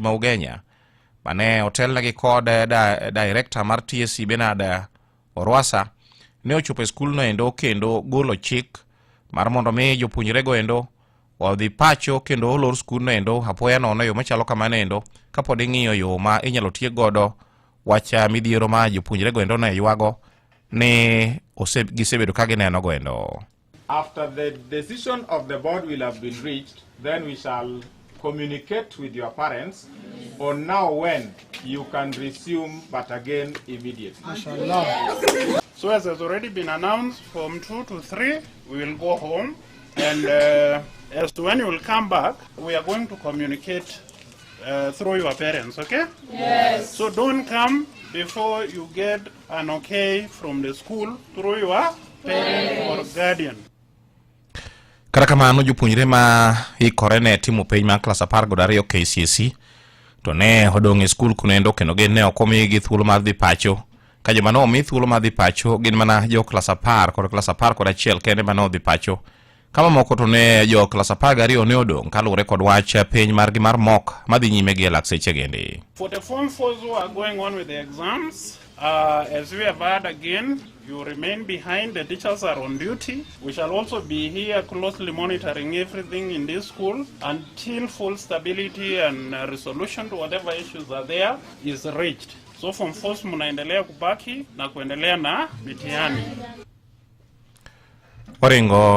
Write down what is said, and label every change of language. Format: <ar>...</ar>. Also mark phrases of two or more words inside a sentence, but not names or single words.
<luo>ma Ugenya mane otelnegi kod director mar TSC Benard Orwasa ne ochopo e skul no endo kendo golo chik mar mondo mi jopuonjre go endo odhi pacho kendo olor skul no endo apoya nono yo machalo kamano endo kapod ing'iyo yo ma inyalo tiek godo wacha midhiero ma jopuonjre go endo ne ywago ne gisebedo ka gineno go endo.</luo> <en>After the decision of the board will have been reached, then we shall communicate with your parents on now when you can resume, but again immediately. So as has already been announced, from 2 to 3 we will go home, and as to when you will come back, we are going to communicate through your parents, okay? Yes. So don't come before you get an okay from the school through your parent or guardian.</en> <luo>Kata kamano jopuonjre ma ikore ne timo penj ma klas 12 KCSE to ne odong' e skul kunendo kendo gin ne ok omigi thuolo mar dhi pacho. Ka joma ne omi thuolo mar dhi pacho gin mana jo klas 10 kod klas 11 kende ma ne odhi pacho. Kama moko to ne jo klas 12 ne odong' kaluwore kod wach penj margi mar mock madhi nyime gi lak seche gende.</luo> <en>For the form 4s who are going on with the exams, as we have heard again, you remain behind. The teachers are on duty. We shall also be here closely monitoring everything in this school until full stability and resolution to whatever issues are there is reached.</en> <sw>So form 4s munaendelea kubaki na kuendelea na mitihani.</sw> <luo>Oringo</luo>